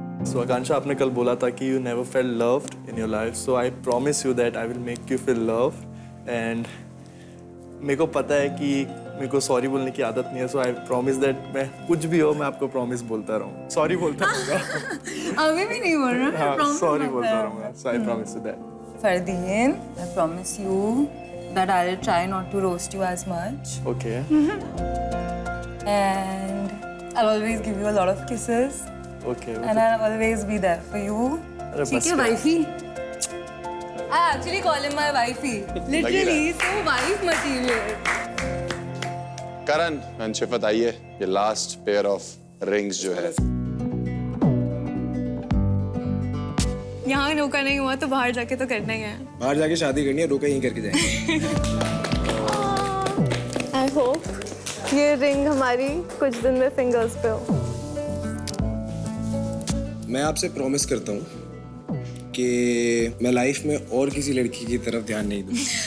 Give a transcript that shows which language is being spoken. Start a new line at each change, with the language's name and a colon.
Hindi: So Akansha, आपने कल बोला था कि
English: you never felt loved in your life, so I promise you that I will make you feel loved, and
Hindi: मेरे को पता है कि मेरे को सॉरी बोलने की आदत नहीं है,
English: so I promise that
Hindi: मैं कुछ भी हो मैं आपको प्रॉमिस बोलता रहूँ, सॉरी बोलता रहूँगा। अभी भी नहीं बोल रहा। हाँ, सॉरी बोलता रहूँगा,
English: so I promise you that. Fardeen, I promise you that I'll try not to roast you as much, Okay. and I'll always give you a lot of kisses, Okay. and I'll always be there for you.
Hindi: अरे ठीक बस है, wifey?
English: I actually call him my wifey. Literally, he's so wife material.
Hindi: Karan and Shifat, आइए। ये
English: last pair of rings
Hindi: जो है। यहाँ रोका नहीं हुआ तो बाहर जाके तो करना ही है। बाहर जाके शादी करनी है, रोका यहीं करके जाएंगे। आई होप ये रिंग हमारी कुछ दिन में फिंगर्स पे हो। मैं आपसे प्रॉमिस करता हूँ कि मैं लाइफ में और किसी लड़की की तरफ ध्यान नहीं दूंगा।